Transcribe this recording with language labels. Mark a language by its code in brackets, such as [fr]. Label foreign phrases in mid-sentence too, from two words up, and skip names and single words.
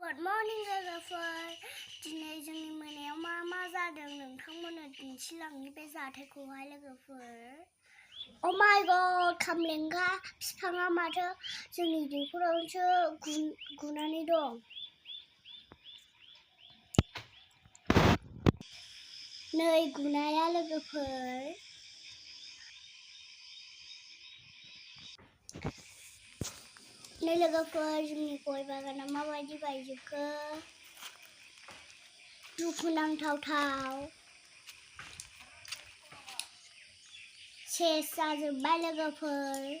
[en] Good morning lover [brx] दिनै जोंनि मोनायाव मा जादों नोंथांमोननो दिन्थिलांनि बे जाथायखौहाय लोगोफोर [en] Oh my god [brx] खामलेंगा बिफाङा माथो जोंनि दैखरावसो गुनानै दं नै गुनाया लोगोफोर नै लोगोफोर जोंनि गय बागाना माबायदि बायजोबखो दुखुनांथाव सेस जाजोब्बाय लोगोफोर